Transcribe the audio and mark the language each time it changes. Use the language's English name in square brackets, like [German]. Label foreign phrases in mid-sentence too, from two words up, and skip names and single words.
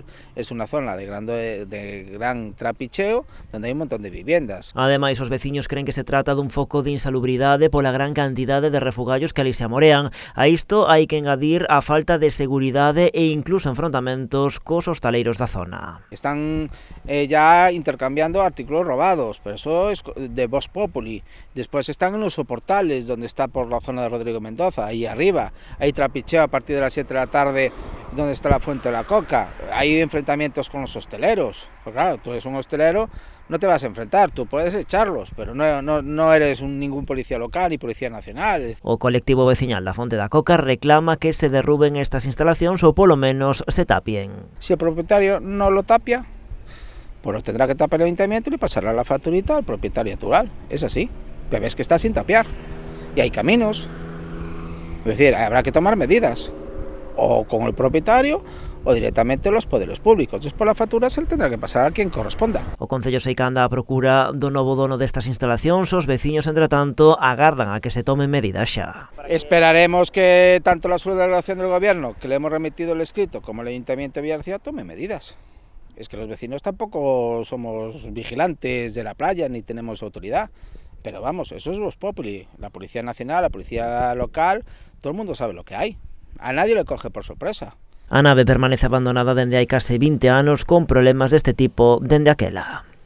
[Spanish] Es una zona de gran trapicheo, donde hai un montón de viviendas. [Galician] Ademais, os veciños creen que se trata dun foco de insalubridade pola gran cantidade de refugallos que ali se amorean. A isto hai que engadir a falta de seguridade e incluso enfrontamentos cos hostaleiros da zona. [Spanish] Están ya intercambiando artículos robados, pero eso es de Vox Populi. Después están en los soportales, donde está por la zona de Rodrigo Mendoza, ahí arriba. Hay trapicheo a partir de las 7 de la tarde, donde está la Fuente de la Coca. Hay enfrentamientos con los hosteleros. Pues claro, tú eres un hostelero, no te vas a enfrentar, tú puedes echarlos, pero no eres ningún policía local ni policía nacional. [Galician] O colectivo veciñal da Fonte da Coca reclama que se derruben estas instalacións ou polo menos se tapien. [Spanish] Si el propietario no lo tapia, pues lo tendrá que tapar el ayuntamiento y pasará la facturita al propietario actual. Es así, pero ves que está sin tapiar y hay caminos. Es decir, habrá que tomar medidas, o con el propietario o directamente los poderes públicos. Despois la factura se le tendrá que pasar a quien corresponda. [Galician] O Concello Seica anda á procura do novo dono destas instalacións. Os veciños, entre tanto, agardan a que se tomen medidas xa. [Spanish] Esperaremos que tanto la subdelegación del gobierno, que le hemos remitido el escrito, como el Ayuntamiento de Villagarcía tome medidas. Es que los vecinos tampoco somos vigilantes de la playa ni tenemos autoridad. Pero vamos, eso es Vox Populi. La Policía Nacional, la Policía Local, todo el mundo sabe lo que hay. A nadie le coge por sorpresa. [Galician] A nave permanece abandonada dende hai case 20 anos con problemas deste tipo dende aquela.